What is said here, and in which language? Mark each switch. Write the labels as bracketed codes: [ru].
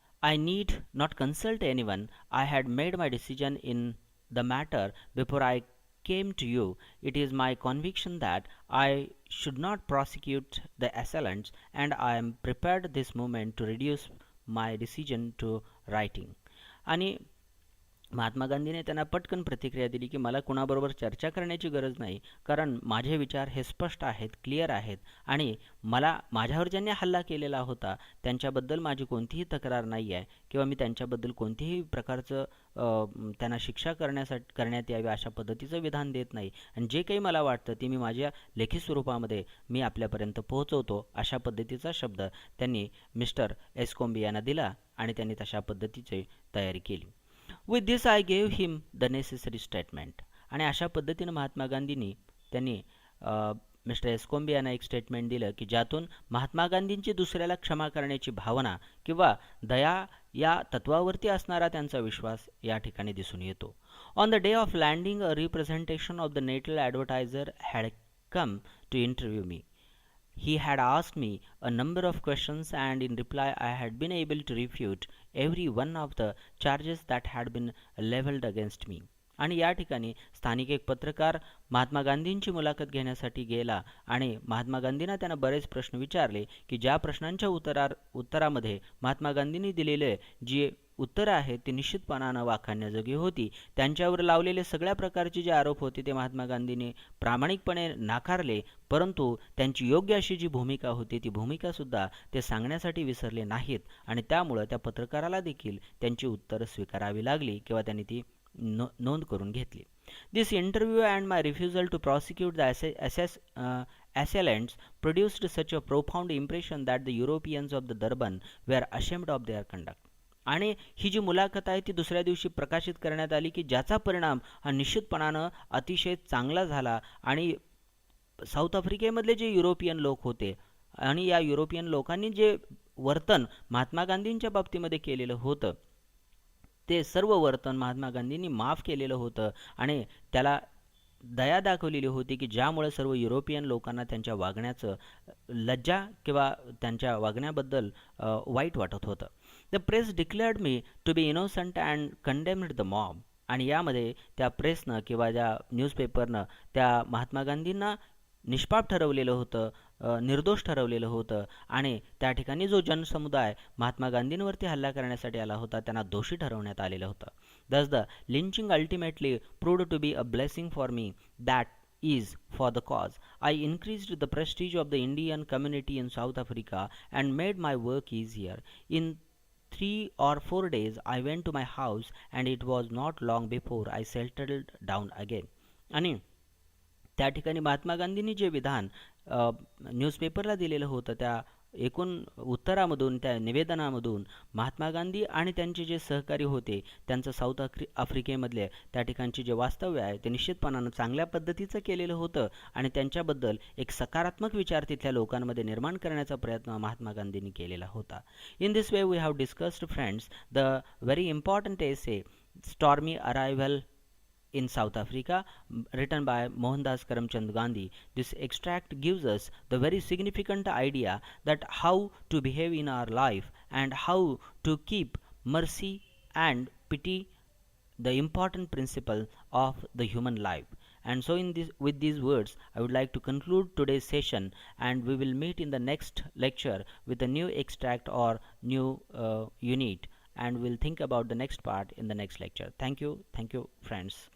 [en] I need not consult anyone. I had made my decision in the matter before I came to you. It is my conviction that I should not prosecute the assailants, and I am prepared this moment to reduce my decision to writing. [mr] आणि महात्मा गांधीने त्यांना पटकन प्रतिक्रिया दिली की मला कुणाबरोबर चर्चा करण्याची गरज नाही, कारण माझे विचार हे स्पष्ट आहेत, क्लिअर आहेत आणि मला माझ्यावर ज्यांनी हल्ला केलेला होता त्यांच्याबद्दल माझी कोणतीही तक्रार नाही आहे किंवा मी त्यांच्याबद्दल कोणतीही प्रकारचं त्यांना शिक्षा करण्यात यावी अशा पद्धतीचं विधान देत नाही आणि जे काही मला वाटतं ते मी माझ्या लेखी स्वरूपामध्ये मी आपल्यापर्यंत पोहोचवतो अशा पद्धतीचा शब्द त्यांनी मिस्टर एस्कोम्बी यांना दिला आणि त्यांनी तशा पद्धतीची तयारी केली. [en] With this I gave him the necessary statement. [mr] आणि अशा पद्धतीनं महात्मा गांधींनी त्यांनी मिस्टर एस्कोम्बी यांना एक स्टेटमेंट दिलं की ज्यातून महात्मा गांधींची दुसऱ्याला क्षमा करण्याची भावना किंवा दया या तत्वावरती असणारा त्यांचा विश्वास या ठिकाणी दिसून येतो. [en] On the day of landing a representation of the Natal Advertiser had come to interview me. He had asked me a number of questions, and in reply I had been able to refute every one of the charges that had been leveled against me. [mr] आणि या ठिकाणी स्थानिक एक पत्रकार महात्मा गांधींची मुलाखत घेण्यासाठी गेला आणि महात्मा गांधींना त्यांना बरेच प्रश्न विचारले की ज्या प्रश्नांच्या उत्तरामध्ये महात्मा गांधींनी दिलेले जी उत्तरं आहेत ती निश्चितपणानं वाखाणण्याजोगी होती. त्यांच्यावर लावलेले सगळ्या प्रकारचे जे आरोप होते ते महात्मा गांधींनी प्रामाणिकपणे नाकारले, परंतु त्यांची योग्य अशी जी भूमिका होती ती भूमिकासुद्धा ते सांगण्यासाठी विसरले नाहीत आणि त्यामुळं त्या पत्रकाराला देखील त्यांची उत्तरं स्वीकारावी लागली किंवा त्यांनी ती नोंद करून घेतली. [en] This interview and my refusal to prosecute the assailants produced such a profound impression that the Europeans of the Durban were ashamed of their conduct. [mr] आणि ही जी मुलाखत आहे ती दुसऱ्या दिवशी प्रकाशित करण्यात आली की ज्याचा परिणाम हा निश्चितपणानं अतिशय चांगला झाला आणि साऊथ आफ्रिकेमधले जे युरोपियन लोक होते आणि या युरोपियन लोकांनी जे वर्तन महात्मा गांधींच्या बाबतीमध्ये केलेलं होतं ते सर्व वर्तन महात्मा गांधींनी माफ केलेलं होतं आणि त्याला दया दाखवलेली होती की ज्यामुळे सर्व युरोपियन लोकांना त्यांच्या वागण्याचं लज्जा किंवा त्यांच्या वागण्याबद्दल वाईट वाटत होतं. [en] The press declared me to be innocent and condemned the mob. [mr] आणि यामध्ये त्या प्रेसनं किंवा ज्या न्यूजपेपरनं त्या महात्मा गांधींना निष्पाप ठरवलेलं होतं, निर्दोष ठरवलेलं होतं आणि त्या ठिकाणी जो जनसमुदाय महात्मा गांधींवरती हल्ला करण्यासाठी आला होता त्यांना दोषी ठरवण्यात आलेलं होतं. [en] Thus the lynching ultimately proved to be a blessing for me, that is for the cause. I increased the prestige of the Indian community in South Africa and made my work easier. In 3 or 4 days I went to my house and it was not long before I settled down again. [mr] आणि त्या ठिकाणी महात्मा गांधींनी जे विधान न्यूजपेपरला दिलेलं होतं त्या एकूण उत्तरामधून त्या निवेदनामधून महात्मा गांधी आणि त्यांचे जे सहकारी होते त्यांचं साऊथ आफ्रिकेमधले त्या ठिकाणचे जे वास्तव्य आहे ते निश्चितपणानं चांगल्या पद्धतीचं केलेलं होतं आणि त्यांच्याबद्दल एक सकारात्मक विचार तिथल्या लोकांमध्ये निर्माण करण्याचा प्रयत्न महात्मा गांधींनी केलेला होता. [en] In this way we have discussed friends the very important essay stormy arrival in South Africa, written by Mohandas Karamchand Gandhi. This extract gives us the very significant idea that how to behave in our life and how to keep mercy and pity, the important principle of the human life. And so with these words I would like to conclude today's session, and we will meet in the next lecture with a new extract or new unit, and we'll think about the next part in the next lecture. Thank you friends.